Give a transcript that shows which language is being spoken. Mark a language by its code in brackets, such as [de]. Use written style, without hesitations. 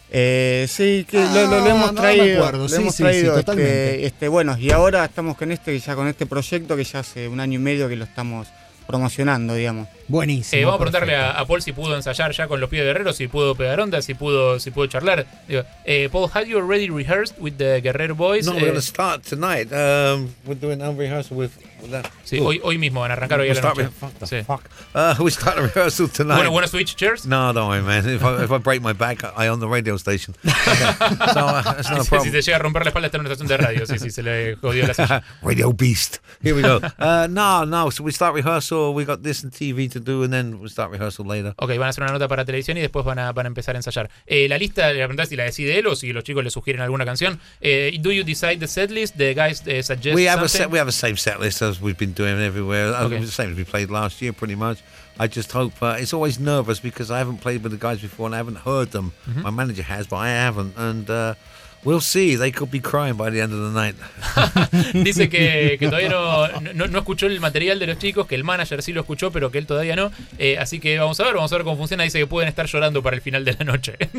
[es] Lo hemos traído. No me acuerdo, totalmente. Bueno, y ahora estamos con este proyecto que ya hace un año y medio que lo estamos promocionando, digamos. Buenísimo. Vamos a preguntarle a Paul si pudo ensayar ya con los pies de Guerrero, si pudo pegar onda, si pudo charlar. [en] Paul, had you already rehearsed with the Guerrero Boys? No, we're going to start tonight. We're doing unrehearsal with that. [es] Sí, hoy mismo van a arrancar hoy a la noche. [en] We start a rehearsal tonight. Want to switch chairs? No, don't worry, man. If I break my back, I own the radio station. Okay. So, that's not a problem. [es] Si se llega a romper la espalda, está en una estación de radio. Sí, se le jodió la silla. [en] Radio Beast. Here we go. No. So we start rehearsal. We got this in TV to do and then we'll start rehearsal later. [es] Okay, van a hacer una nota para televisión y después van a empezar a ensayar. La lista, la pregunta es si la decide él o si los chicos le sugieren alguna canción. [en] Do you decide the set list? The guys suggest something? We have a same set list as we've been doing everywhere. Okay. The same as we played last year pretty much. I just hope, it's always nervous because I haven't played with the guys before and I haven't heard them. Mm-hmm. My manager has, but I haven't. And we'll see, they could be crying by the end of the night. [es] Dice que todavía no escuchó el material de los chicos, que el manager sí lo escuchó, pero que él todavía no. Así que vamos a ver cómo funciona. Dice que pueden estar llorando para el final de la noche.